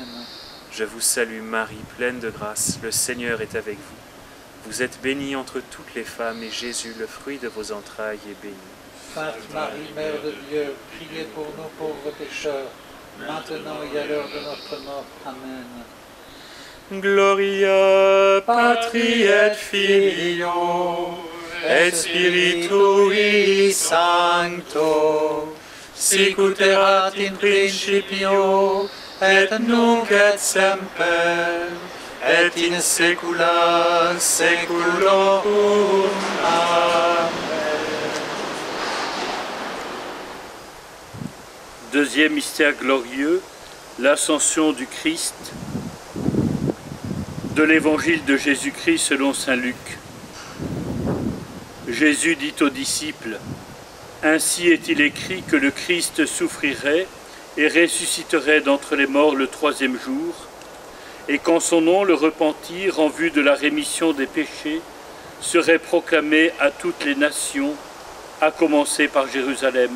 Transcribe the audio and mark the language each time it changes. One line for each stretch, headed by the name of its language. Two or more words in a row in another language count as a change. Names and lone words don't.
French: Je vous salue Marie, pleine de grâce, le Seigneur est avec vous. Vous êtes bénie entre toutes les femmes, et Jésus, le fruit de vos entrailles, est béni. Sainte Marie, Mère de Dieu, priez pour nous pauvres pécheurs, maintenant et à l'heure de notre mort. Amen.
Latin: Gloria Patri et Filio et Spiritui Sancto, sic ut erat in principio, et nunc et semper, et in saecula saeculorum.
French: Amen. Deuxième mystère glorieux, l'ascension du Christ, de l'évangile de Jésus-Christ selon saint Luc. Jésus dit aux disciples, « Ainsi est-il écrit que le Christ souffrirait et ressusciterait d'entre les morts le troisième jour, et qu'en son nom le repentir en vue de la rémission des péchés serait proclamé à toutes les nations, à commencer par Jérusalem.